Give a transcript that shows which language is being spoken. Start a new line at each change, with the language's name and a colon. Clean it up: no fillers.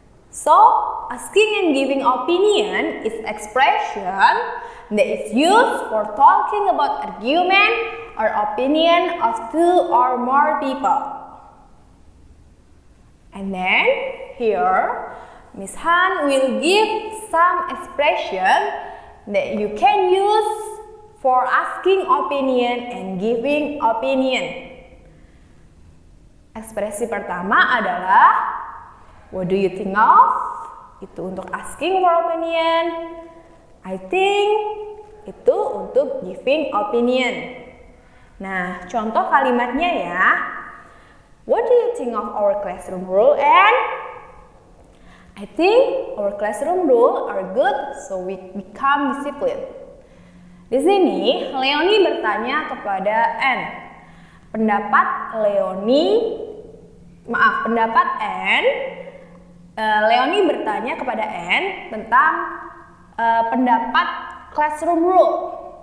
English: So, asking and giving opinion is expression that is used for talking about argument or opinion of two or more people. And then, here, Miss Han will give some expression that you can use for asking opinion and giving opinion.
Indonesian: Ekspresi pertama adalah
English: what do you think of?
Indonesian: Itu untuk
English: asking for opinion. I think
Indonesian: itu untuk
English: giving opinion.
Indonesian: Nah, contoh kalimatnya ya.
English: What do you think of our classroom rule? And I think our classroom rules are good, so we become disciplined.
Indonesian: Di sini, Leonie bertanya kepada Anne. Leonie bertanya kepada Anne tentang pendapat classroom rule.